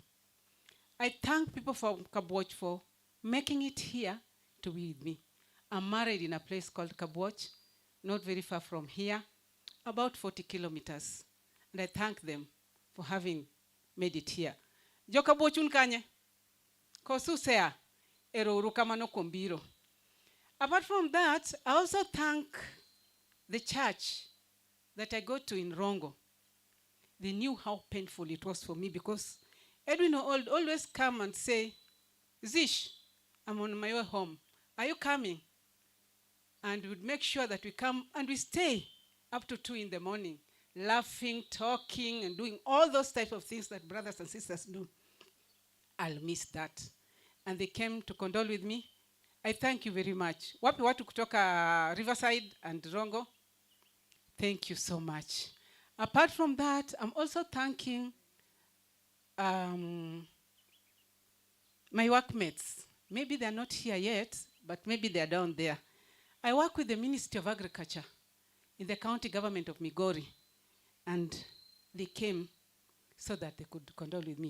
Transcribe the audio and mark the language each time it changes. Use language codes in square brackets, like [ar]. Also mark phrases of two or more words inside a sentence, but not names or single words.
[en] I thank people from Kabwoch for making it here to be with me. I'm married in a place called Kabwoch, not very far from here, about 40 kilometers. And I thank them for having made it here. [luo] Jo Kabwoch unkanye? Kosu sea, ero urukamano kombiro. [en] Apart from that, I also thank the church that I go to in Rongo. They knew how painful it was for me because Edwin would always come and say, Zish, I'm on my way home. Are you coming? And we would make sure that we come and we stay up to 2 in the morning, laughing, talking, and doing all those types of things that brothers and sisters do. I'll miss that. And they came to condole with me. I thank you very much. [sw] Wapi watu kutoka Riverside and Rongo? [en] Thank you so much. Apart from that, I'm also thanking my workmates. Maybe they're not here yet, but maybe they're down there. I work with the Ministry of Agriculture in the county government of Migori, and they came so that they could condole with me.